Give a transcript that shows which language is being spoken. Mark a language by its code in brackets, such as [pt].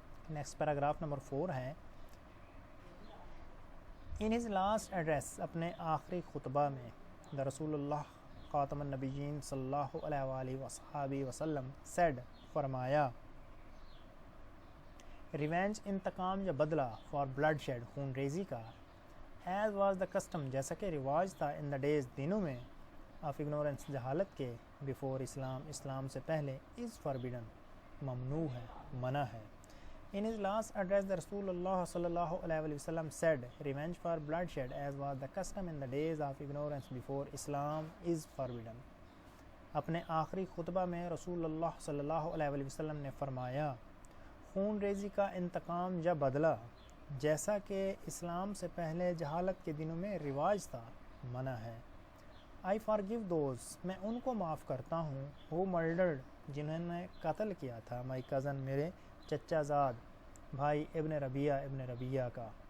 [en] next paragraph [ur] number 4 ہے [en] in his last address [ur] اپنے آخری خطبہ میں دا رسول اللہ خاتم النبیین صلی اللہ علیہ وآلہ وصحبہ وسلم سیڈ فرمایا [en] revenge [ur] انتقام یا بدلہ [en] for bloodshed [ur] خون ریزی کا [en] as was the custom [ur] جیسا کہ رواج تھا [en] in the days [ur] دنوں میں [en] of ignorance [ur] جہالت کے بیفور اسلام سے پہلے [en] is forbidden [ur] ممنوع ہے منع ہے. [en] In his last address, the Rasulullah sallallahu alaihi wasallam said, "Revenge for bloodshed, as was the custom in the days of ignorance before Islam, is forbidden." [ur] اپنے آخری خطبہ میں رسول اللہ صلی اللہ علیہ وسلم نے فرمایا خون ریزی کا انتقام یا بدلہ جیسا کہ اسلام سے پہلے جہالت کے دنوں میں رواج تھا منع ہے. [en] I forgive those [ur] میں ان کو معاف کرتا ہوں [en] who murdered [ur] جنہوں نے قتل کیا تھا [en] my cousin [ur] میرے چچا زاد بھائی ابن ربیعہ کا.